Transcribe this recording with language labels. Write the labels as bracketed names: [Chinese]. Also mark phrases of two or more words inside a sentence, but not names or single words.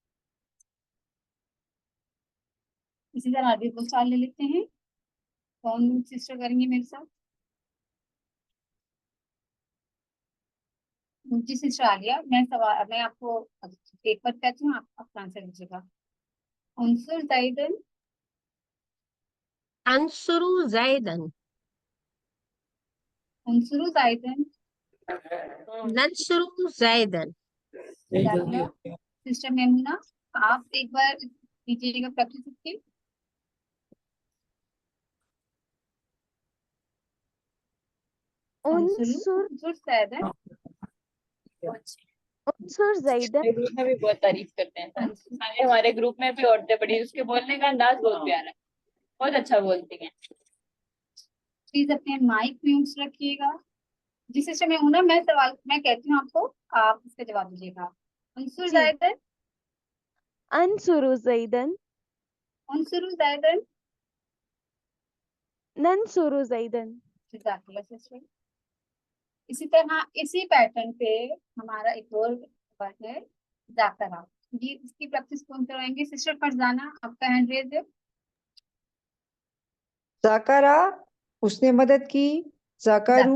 [Hindi] इसी तरह अरबी को चाल ले लेते हैं। कौन सिस्टर करेंगे मेरे साथ? जी सिस्टर आलिया, मैं आपको पेपर कहती हूँ, आप अपना आंसर दीजिएगा। [Arabic] انصر زيدا, أنصر زيدا, انصروا زيدا. ننصر زيدا. [Hindi] दाखिला सिस्टर मेमूना, आप एक बार दीजिएगा प्रैक्टिस इसकी। [Arabic] उनसुरु उनसुर انصر زيدا, انصر زيدا, [Hindi] मेरे ग्रुप में भी बहुत तारीफ करते हैं सारे, हमारे ग्रुप में भी औरतें बड़ी, उसके बोलने का अंदाज बहुत प्यारा है, बहुत अच्छा बोलती हैं। प्लीज अपने माइक म्यूट रखिएगा। जी सिस्टर मेमूना, मैं कहती हूँ आपको, आप इसका जवाब दीजिएगा। [Arabic] उनसुर [Hindi] जी [Arabic] जाइदन, أنصر زيدا, انصروا زيدا. ننصر زيدا. [Hindi] दाखिला सिस्टर, इसी तरह इसी पैटर्न पे हमारा एक और वर्ड है जाकरा। ये इसकी प्रैक्टिस कौन करवाएंगे? सिस्टर फरजाना, आपका हैंड रेज है। जाकरा उसने मदद की, जाकरू